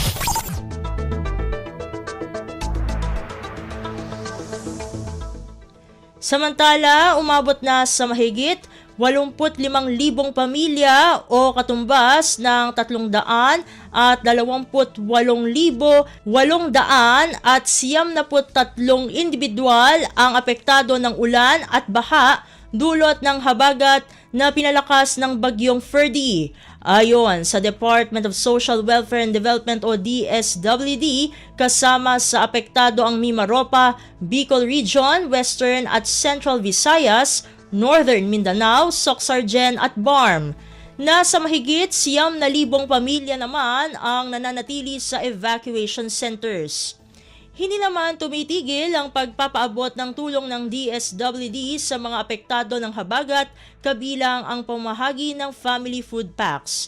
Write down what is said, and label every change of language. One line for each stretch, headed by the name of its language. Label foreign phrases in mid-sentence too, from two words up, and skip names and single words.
Filipino: Samantala, umabot na sa mahigit 85,000 pamilya o katumbas ng 328,873 individual ang apektado ng ulan at baha dulot ng habagat na pinalakas ng bagyong Ferdy. Ayon sa Department of Social Welfare and Development o DSWD, kasama sa apektado ang Mimaropa, Bicol Region, Western at Central Visayas, Northern Mindanao, Soxargen at Barm. Nasa mahigit 9,000 pamilya naman ang nananatili sa
English: evacuation centers.
Filipino: Hindi naman tumitigil ang pagpapaabot ng tulong ng DSWD sa mga apektado ng habagat kabilang ang pamahagi ng
English: family food packs.